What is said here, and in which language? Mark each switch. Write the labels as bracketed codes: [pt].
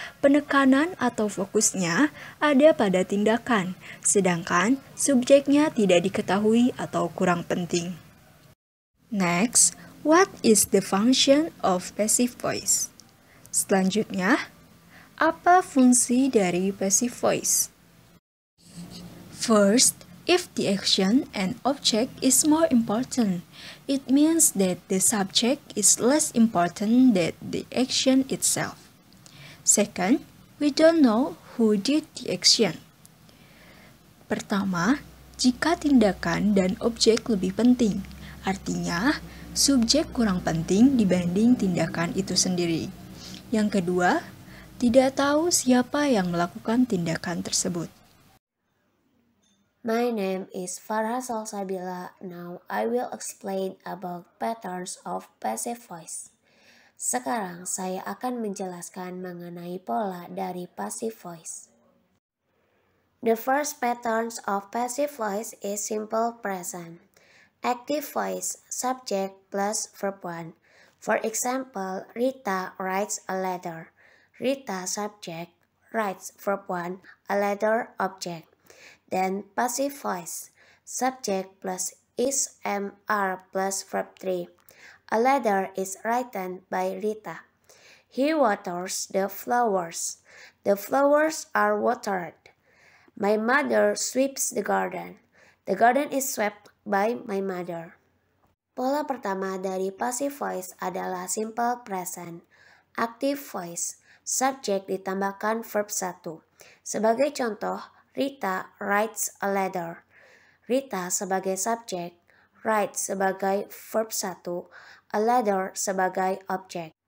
[id] Penekanan atau fokusnya ada pada tindakan, sedangkan subjeknya tidak diketahui atau kurang penting. [en] Next, what is the function of passive voice? [id] Selanjutnya, apa fungsi dari passive voice? [en] First, if the action and object is more important, it means that the subject is less important than the action itself. Second, we don't know who did the action. [id] Pertama, jika tindakan dan objek lebih penting, artinya subjek kurang penting dibanding tindakan itu sendiri. Yang kedua, tidak tahu siapa yang melakukan tindakan tersebut. [en] My name is Farha Salsabila. Now I will explain about patterns of passive voice. Sekarang saya akan menjelaskan mengenai pola dari passive voice. The first patterns of passive voice is simple present. Active voice, subject plus verb 1. For example, Rita writes a letter. Rita subject, writes verb 1, a letter object. Then passive voice, subject plus is, am, are plus verb 3. A letter is written by Rita. He waters the flowers. The flowers are watered. My mother sweeps the garden. The garden is swept by my mother. [id] Pola pertama dari passive voice adalah simple present. Active voice, subject ditambahkan verb 1. Sebagai contoh, [en] Rita writes a letter. [id] Rita sebagai subjek, write sebagai verb 1, a letter sebagai objek.